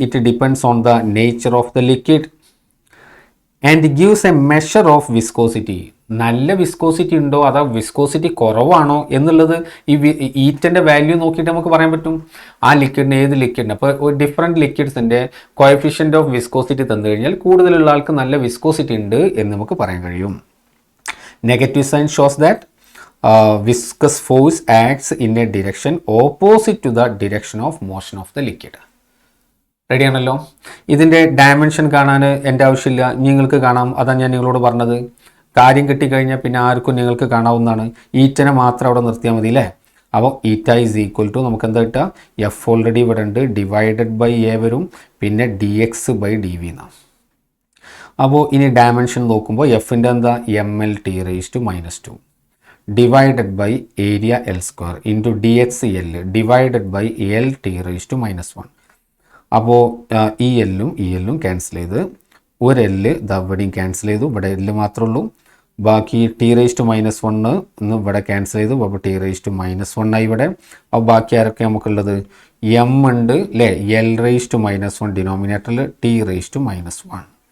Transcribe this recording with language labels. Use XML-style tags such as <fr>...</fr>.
<en>It depends on the nature of the liquid and gives a measure of viscosity.</en> <ml>നല്ല viscosity ഉണ്ടോ അതോ viscosity കുറവാണോ എന്നുള്ളത് ഈ ഈറ്റൻ്റെ വാല്യൂ നോക്കിയിട്ട് നമുക്ക് പറയാൻ പറ്റും. ആ ലിക്വിഡിന് ഏത് ലിക്വിഡിന് അപ്പോൾ ഒരു ഡിഫറെൻറ്റ് ലിക്വിഡ്സിൻ്റെ കോഎഫിഷ്യൻ്റ് ഓഫ് വിസ്കോസിറ്റി തന്നു കഴിഞ്ഞാൽ കൂടുതലുള്ള ആൾക്ക് നല്ല വിസ്കോസിറ്റി ഉണ്ട് എന്ന് നമുക്ക് പറയാൻ കഴിയും.</ml> <en>Negative sign shows that viscous force acts in a direction opposite to the direction of motion of the liquid.</en> <ml>Ready ആണല്ലോ? ഇതിൻ്റെ ഡയമെൻഷൻ കാണാൻ എൻ്റെ ആവശ്യമില്ല, നിങ്ങൾക്ക് കാണാം. അതാണ് ഞാൻ നിങ്ങളോട് പറഞ്ഞത്. കാര്യം കിട്ടിക്കഴിഞ്ഞാൽ പിന്നെ ആർക്കും നിങ്ങൾക്ക് കാണാവുന്നതാണ്. ഈറ്റനെ മാത്രം അവിടെ നിർത്തിയാൽ മതി അല്ലേ? അപ്പോൾ ഈറ്റ ഈസ് ഈക്വൽ ടു നമുക്ക് എന്താ കിട്ടുക? എഫ് ഓൾറെഡി ഇവിടെ ഉണ്ട്, ഡിവൈഡഡ് ബൈ എ വരും, പിന്നെ dx/dv എന്നാണ്. അപ്പോൾ ഇനി ഡയമെൻഷൻ നോക്കുമ്പോൾ എഫിൻ്റെ എന്താ? mLT⁻². Divided by area L² into dx/L divided by LT⁻². അപ്പോൾ ഈ എല്ലും ക്യാൻസൽ ചെയ്ത് ഒരു എല്ല് ഇവിടെയും ക്യാൻസൽ ചെയ്തു, ഇവിടെ എല്ല് മാത്രമേ ഉള്ളൂ. ബാക്കി T⁻1 ഇവിടെ ക്യാൻസൽ ചെയ്തു, അപ്പോൾ T⁻1 ആയി ഇവിടെ. അപ്പോൾ ബാക്കി ആരൊക്കെ നമുക്കുള്ളത്? എം ഉണ്ട് അല്ലേ? L⁻1 ഡിനോമിനേറ്ററിൽ T⁻1.</ml>